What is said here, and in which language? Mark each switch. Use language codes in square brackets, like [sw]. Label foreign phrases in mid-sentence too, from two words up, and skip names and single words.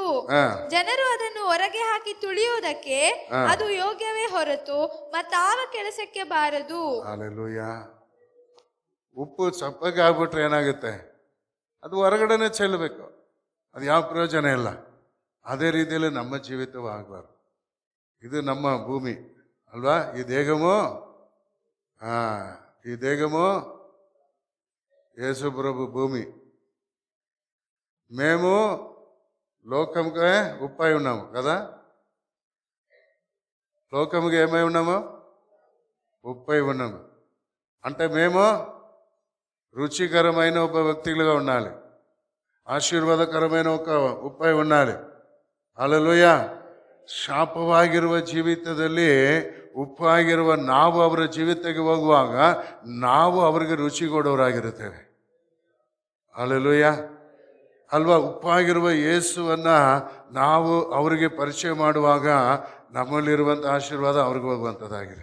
[kn] ಜನರು ಅದನ್ನು ಹೊರಗೆ ಹಾಕಿ ತುಳಿಯುವುದಕ್ಕೆ ಅದು ಯೋಗ್ಯವೇ ಹೊರತು ಮತ್ತಾವ ಕೆಲಸಕ್ಕೆ ಬಾರದು. ಹಲ್ಲೆಲೂಯಾ. ಉಪ್ಪು ಸಪ್ಪಗೆ ಆಗ್ಬಿಟ್ರೆ ಏನಾಗುತ್ತೆ, ಅದು ಹೊರಗಡೆನೆ ಚೆಲ್ಲಬೇಕು, ಅದು ಯಾವ ಪ್ರಯೋಜನ ಇಲ್ಲ. ಅದೇ ರೀತಿಯಲ್ಲಿ ನಮ್ಮ ಜೀವಿತವೂ ಆಗಬಾರ್ದು. ಇದು ನಮ್ಮ ಭೂಮಿ అల్వా. [te] ఈ దేహము యేసు ప్రభు భూమి. మేము లోకంకే ఉప్పై ఉన్నాము కదా. లోకముకి ఏమై ఉన్నాము, ఉప్పై ఉన్నాము. అంటే మేము రుచికరమైన ఒక వ్యక్తులుగా ఉండాలి, ಆಶೀರ್ವಾದಕರమైన ఒక ಉಪ್ಪೈ ఉండాలి. [kn] ಹಲ್ಲೆಲೂಯಾ. ಶಾಪವಾಗಿರುವ ಜೀವಿತದಲ್ಲಿ ಉಪ್ಪಾಗಿರುವ ನಾವು ಅವರ ಜೀವಿತಕ್ಕೆ ಹೋಗುವಾಗ ನಾವು ಅವರಿಗೆ ರುಚಿ ಕೊಡೋರಾಗಿರುತ್ತೇವೆ. ಹಲ್ಲೆಲೂಯಾ ಅಲ್ವಾ. ಉಪ್ಪಾಗಿರುವ ಯೇಸುವನ್ನ ನಾವು ಅವರಿಗೆ ಪರಿಚಯ ಮಾಡುವಾಗ ನಮ್ಮಲ್ಲಿರುವಂಥ ಆಶೀರ್ವಾದ ಅವ್ರಿಗೆ ಹೋಗುವಂಥದ್ದಾಗಿದೆ.